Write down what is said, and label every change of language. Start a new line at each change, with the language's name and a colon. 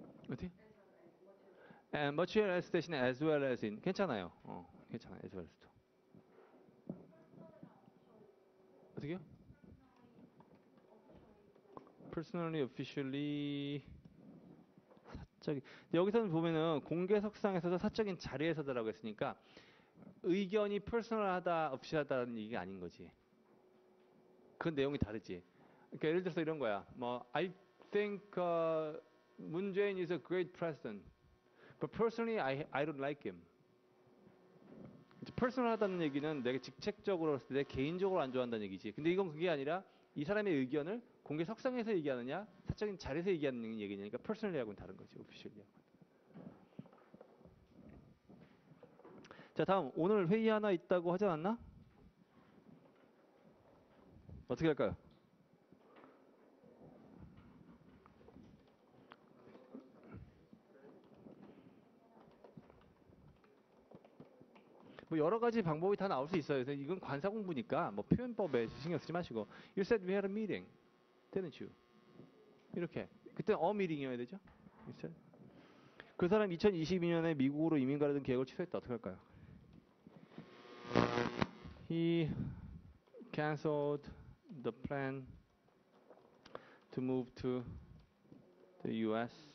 Korean: 어디?
English: And much less
Korean: 대신에
English: as well as in.
Korean: 괜찮아요. 괜찮아요.
English: as well as
Korean: 도. 어떻게요?
English: Personally, officially.
Korean: 사적인. 여기서는 보면은 공개석상에서도 사적인 자리에서도라고 했으니까 의견이 퍼스널하다, official하다는 얘기가 아닌 거지. 그 내용이 다르지. 그러니까 예를 들어서 이런 거야.
English: 뭐 I think 문재인 is a great president, but personally I don't like him.
Korean: 퍼스널하다는 얘기는 내가 직책적으로 내 개인적으로 안 좋아한다는 얘기지. 근데 이건 그게 아니라 이 사람의 의견을 공개 석상에서 얘기하느냐, 사적인 자리에서 얘기하는 얘기냐니까 퍼스널리하고는 다른 거지. 오피셜리하고. 자, 다음 오늘 회의 하나 있다고 하지 않았나? 어떻게 할까요? 뭐 여러 가지 방법이 다 나올 수 있어요. 그래서 이건 관사 공부니까 뭐 표현법에 신경 쓰지 마시고
English: You said we had a meeting, didn't you?
Korean: 이렇게 그때
English: a meeting
Korean: 이어야 되죠.
English: You said.
Korean: 그 사람 2022년에 미국으로 이민 가려던 계획을 취소했다. 어떻게 할까요?
English: He canceled the plan to move to the U.S.